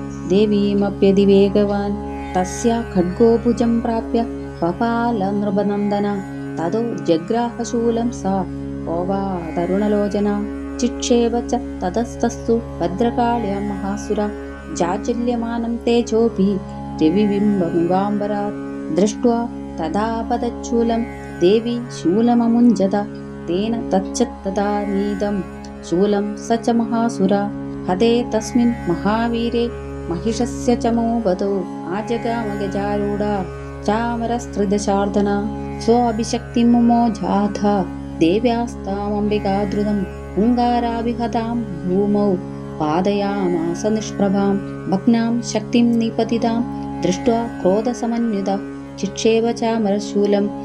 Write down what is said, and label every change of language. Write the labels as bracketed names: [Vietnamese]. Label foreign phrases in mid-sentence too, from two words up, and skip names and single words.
[Sanskrit] ദേവീമപ്യതിവേഗവാൻ തസ്യാ ഖഡ്ഗോ ഭുജം പ്രാപ്യ പപാല നൃപനന്ദന തതോ ജഗ്രാഹശൂലം സാ ഓവാ തരുണലോചന ചിക്ഷേപ ച തതസ്തസ്തു ഭദ്രകാള്യാ മഹാസുര ജാചല്യമാനം തേജോഭി രവിബിംബമിവാംബരാത് ദൃഷ്ട്വാ തദാപതച്ഛൂലം ദേവി ശൂലമമുഞ്ജത തേന തച്ഛത്തദാ നീതം ശൂലം സ ച മഹാസുര ഹതേ തസ്മിൻ മഹാവീരേ महिषस्य चमो वदो आजगामगजारूढा चामरस्त्रिदशार्दन स्वाभिशक्तिमुमोजाथ देव्यास्तामम्बिकाद्रुतं हुङ्गाराभिहतां भूमौ पादयामास निष्प्रभां भग्नां शक्तिं निपतितां दृष्ट्वा क्रोधसमन्विता चिक्षेप चामरशूलं